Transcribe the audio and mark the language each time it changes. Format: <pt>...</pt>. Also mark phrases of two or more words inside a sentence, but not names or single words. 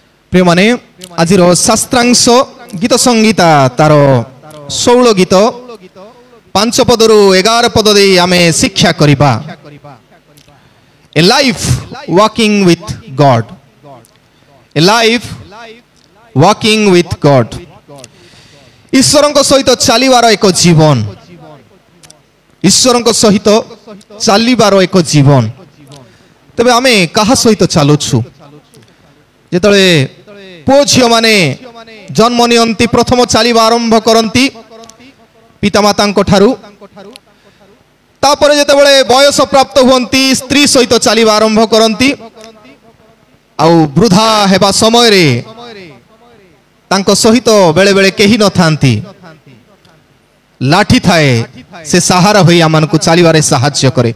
<or>ପ୍ରିୟ ମାନେ ଆଜି ଶାସ୍ତ୍ରାଂଶ ଗୀତ ସଂଗୀତା ତାର 16 ଗୀତ 5 ପଦରୁ 11 ପଦ ଦେ ଆମେ ଶିକ୍ଷା କରିବା।</or> <en>A life walking with God, a life walking with God,</en> <or>ଈଶ୍ୱରଙ୍କ ସହିତ ଚାଲିବାର ଏକ ଜୀବନ, ଈଶ୍ୱରଙ୍କ ସହିତ ଚାଲିବାର ଏକ ଜୀବନ। ତେବେ ଆମେ କାହା ସହିତ ଚାଲୁଛୁ ଯେତେବେଳେ ପୁଅ ଝିଅ ମାନେ ଜନ୍ମ ନିଅନ୍ତି ପ୍ରଥମ ଚାଲିବା ଆରମ୍ଭ କରନ୍ତି ପିତାମାତା ଠାରୁ, ତାପରେ ଯେତେବେଳେ ବୟସ ପ୍ରାପ୍ତ ହୁଅନ୍ତି ସ୍ତ୍ରୀ ସହିତ ଚାଲିବା ଆରମ୍ଭ କରନ୍ତି, ଆଉ ବୃଦ୍ଧ ହେବା ସମୟ ରେ ତାଙ୍କ ସହିତ ବେଳେ ବେଳେ କେହି ନ ଥାଆନ୍ତି, ଲାଠି ଥାଏ ସେ ସାହାରା ହୋଇ ଆମମାନଙ୍କୁ ଚାଲିବାରେ ସାହାଯ୍ୟ କରେ।</or>